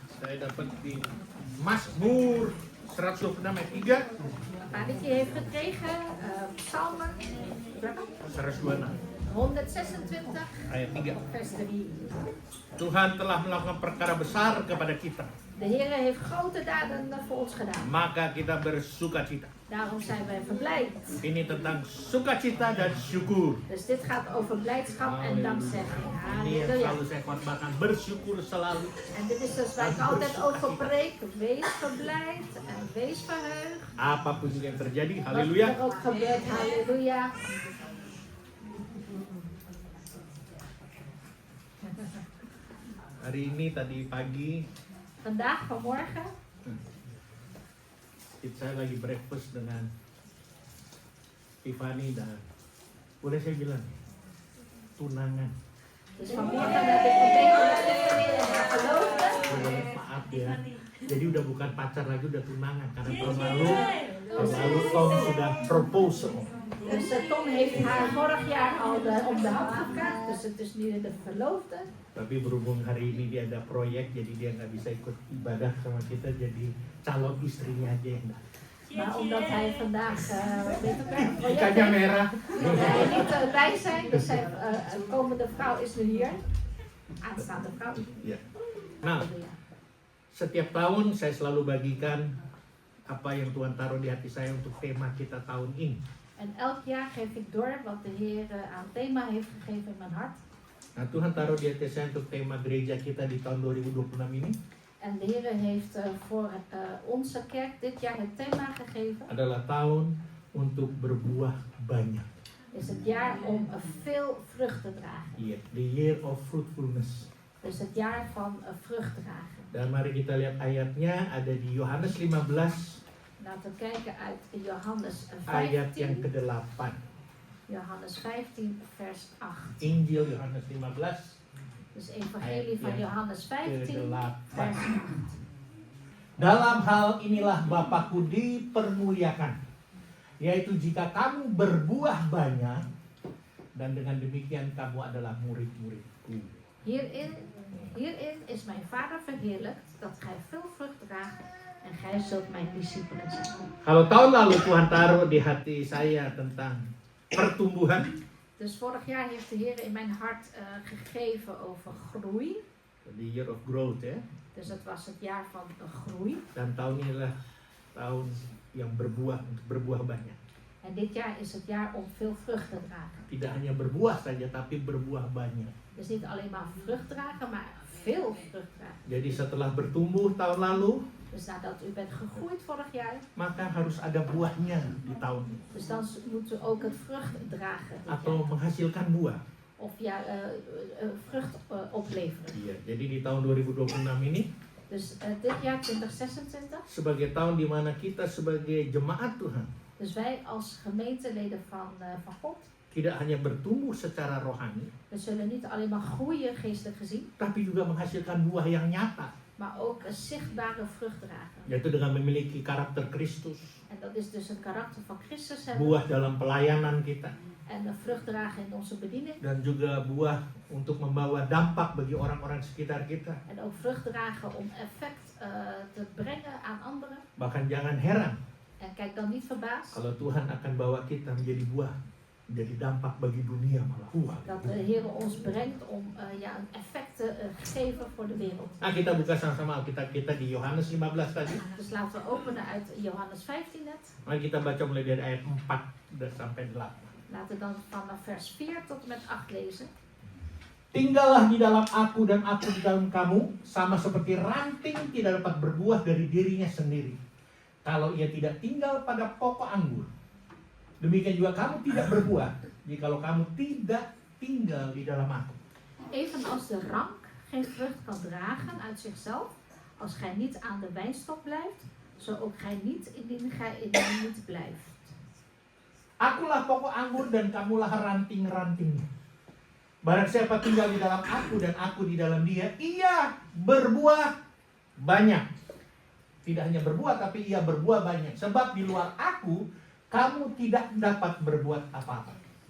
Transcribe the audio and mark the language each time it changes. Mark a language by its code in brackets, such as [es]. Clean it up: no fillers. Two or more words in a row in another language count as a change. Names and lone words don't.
[id] Saya dapat di Mazmur 126 ayat 3. [nl] Maar dat je heeft gekregen, Psalmen, [id] berapa? 126 126, ayat 3. [nl] vers 3. [id] Tuhan telah melakukan perkara besar kepada kita, [nl] De Heer heeft grote daden voor ons gedaan. [id] maka kita bersukacita. [nl] Daarom zijn wij verblijd. [id] Ini tentang sukacita dan syukur. [nl] Dus dit gaat over blijdschap en dankzegging. [id] Ini yang Halleluja. selalu saya khotbahkan, bersyukur selalu. [nl] En dit is dus waar ik altijd over preek. Wees verblijd en wees verheugd. [id] Apapun yang terjadi, [nl] Wat haleluya. er ook gebeurt, halleluja. [id] Hari ini tadi pagi [nl] Vandaag, vanmorgen, [id] saya lagi breakfast dengan Tiffany dan boleh saya bilang tunangan. [nl] dus vanmorgen heb ik gebeden met Tiffany en haar verloofde. [id] Maaf ya, jadi udah bukan pacar lagi, udah tunangan karena tahun lalu Tom sudah proposal. [nl] Dus Tom heeft haar vorig jaar al om de hand gevraagd, dus het is nu de verloofde. [id] Tapi berhubung hari ini dia ada proyek, jadi dia nggak bisa ikut ibadah sama kita, jadi calon istrinya aja yang datang. [nl] Maar omdat hij vandaag weet je, een project [id] Ikannya [nl] heeft, [id] merah. [nl] wil hij niet bij zijn, dus zijn komende vrouw is nu hier. Aanstaande vrouw. [id] Ya. Nah, setiap tahun saya selalu bagikan apa yang Tuhan taruh di hati saya untuk tema kita tahun ini. [nl] En elk jaar geef ik door wat de Heer aan thema heeft gegeven in mijn hart. [id] Nah, Tuhan taruh di hati saya untuk tema gereja kita di tahun 2026 ini [nl] En de Heer heeft voor onze kerk dit jaar het thema gegeven. [id] adalah tahun untuk berbuah banyak. [nl] Is het jaar om veel vrucht te dragen. [en] Iya, the year of fruitfulness. [nl] Dus het jaar van vrucht dragen. [id] Dan mari kita lihat ayatnya, ada di Yohanes 15 [nl] Laten we kijken uit Johannes [id] ayat yang [nl] 15. [id] ke-8. [nl] Johannes 15 vers 8. [id] Injil Yohanes 15 [nl] Dus evangelie van Johannes 15 [id] ke-8. [nl] vers 8. [id] Dalam hal inilah Bapakku dipermuliakan, yaitu jika kamu berbuah banyak, dan dengan demikian kamu adalah murid-muridku. [nl] Hierin is mijn Vader verheerlijkt, dat gij veel vrucht draagt en gij zult mijn discipelen zijn. [id] Kalau tahun lalu Tuhan taruh di hati saya tentang pertumbuhan, [nl] Dus vorig jaar heeft de Heer in mijn hart gegeven over groei. [en] the year of growth ya, [nl] Dus het was het jaar van groei. [id] dan tahun inilah tahun yang berbuah, untuk berbuah banyak. [nl] En dit jaar is het jaar om veel vrucht te dragen. [id] Tidak hanya berbuah saja, tapi berbuah banyak. [nl] Dus niet alleen maar vrucht dragen, maar veel vrucht dragen. [id] Jadi setelah bertumbuh tahun lalu, [nl] Dus nadat u bent gegroeid vorig jaar, [id] maka harus ada buahnya di tahun ini. [nl] dus dan moet u ook het vrucht dragen. Dit [id] Atau [nl] jaar. [id] menghasilkan buah. [nl] Of ja, vrucht opleveren. [id] Iya, jadi di tahun 2026 ini [nl] Dus dit jaar 2026, [id] sebagai tahun di mana kita sebagai jemaat Tuhan [nl] dus wij als gemeenteleden van God, [id] tidak hanya bertumbuh secara rohani, [nl] we zullen niet alleen maar groeien geestelijk gezien, [id] tapi juga menghasilkan buah yang nyata, [nl] maar ook een zichtbare vrucht dragen. [id] yaitu dengan memiliki karakter Kristus, [nl] En dat is dus een karakter van Christus hebben. [id] buah dalam pelayanan kita, [nl] En een vrucht dragen in onze bediening. [id] dan juga buah untuk membawa dampak bagi orang-orang sekitar kita. [nl] En ook vrucht dragen om effect te brengen aan anderen. [id] Bahkan jangan heran [nl] En kijk dan niet verbaasd [id] kalau Tuhan akan bawa kita menjadi buah, menjadi dampak bagi dunia malah. [nl] dat de Heer ons brengt om een effect te geven voor de wereld. [id] Nah, kita buka sama-sama Alkitab kita di Yohanes 15 tadi. [nl] Dus laten we openen uit Johannes 15 net. [id] Mari kita baca mulai dari ayat 4 sampai 8. [nl] Laten we dan vanaf vers 4 tot en met 8 lezen. [id] Tinggallah di dalam aku dan aku di dalam kamu, sama seperti ranting tidak dapat berbuah dari dirinya sendiri kalau ia tidak tinggal pada pokok anggur. Demikian juga kamu tidak berbuah jikalau kamu tidak tinggal di dalam aku. [nl] Evenals de rank geen vrucht kan dragen uit zichzelf, als gij niet aan de wijnstok blijft, zo ook gij niet indien gij in mij niet blijft. [id] Akulah pokok anggur dan kamulah ranting-rantingnya. Barang siapa tinggal di dalam aku dan aku di dalam dia, ia berbuah banyak. Tidak hanya berbuah, tapi ia berbuah banyak. Sebab di luar aku, kamu tidak dapat berbuat apa-apa.